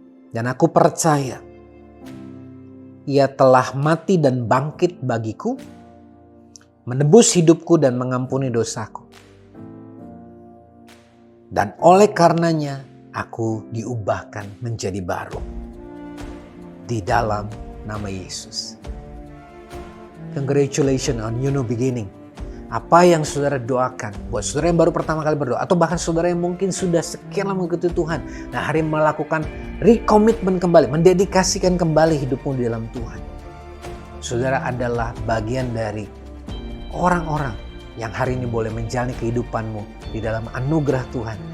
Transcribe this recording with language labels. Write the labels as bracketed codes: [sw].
[id] Dan aku percaya Ia telah mati dan bangkit bagiku, menebus hidupku dan mengampuni dosaku. Dan oleh karenanya aku diubahkan menjadi baru di dalam nama Yesus. [en] Congratulations on your new beginning. [id] Apa yang saudara doakan, buat saudara yang baru pertama kali berdoa, atau bahkan saudara yang mungkin sudah sekian lama mengikuti Tuhan, nah hari ini melakukan rekomitmen kembali, mendedikasikan kembali hidupmu di dalam Tuhan. Saudara adalah bagian dari orang-orang yang hari ini boleh menjalani kehidupanmu di dalam anugerah Tuhan.